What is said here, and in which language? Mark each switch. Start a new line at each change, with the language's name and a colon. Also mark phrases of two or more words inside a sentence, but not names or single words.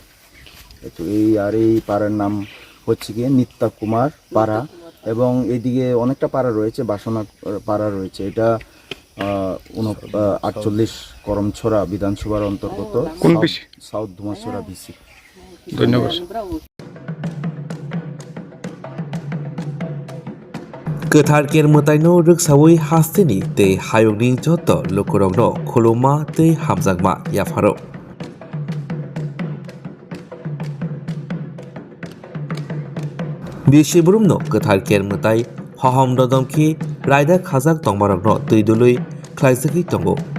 Bangla: তো এই পাড়ার নাম হচ্ছে গিয়ে নিত্যা কুমার পাড়া, এবং এদিকে অনেকটা পাড়া রয়েছে, বাসনা পাড়া রয়েছে। এটা 48 করমছড়া বিধানসভার অন্তর্গত সাউথ ধুমাছড়া ভিসি। ধন্যবাদ।
Kok Borok: गोथार केर मोताइनो रोगसावै हास्तिनि तै हायगनि जत लोकरंनो खुलुमा तै हामजागमा याफारो बिसिबुरुमनो गोथार केर मोताइ हहम ददमखि रायदा खाजाक तंबारगनो तै दुलै ख्लाइसखि तंगो